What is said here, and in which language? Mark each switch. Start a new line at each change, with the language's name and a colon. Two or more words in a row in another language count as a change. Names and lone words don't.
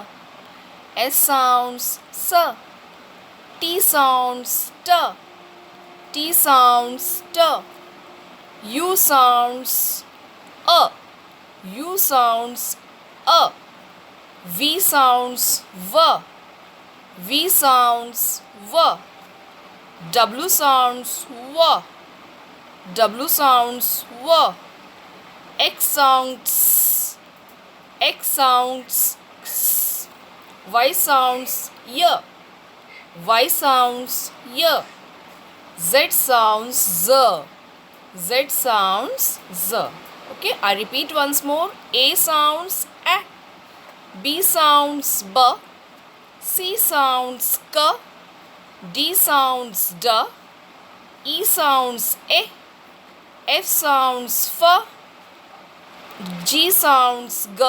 English: S sounds S. T sounds T. T sounds T. U sounds A. U sounds A. V sounds V. V sounds V. W sounds W. W sounds W. X sounds X sounds X. Y sounds Y. Y sounds Y. Z sounds Z. Z sounds Z. Okay, I repeat once more. A sounds A. B sounds B. C sounds K. D sounds D. E sounds A. F sounds F. G sounds G.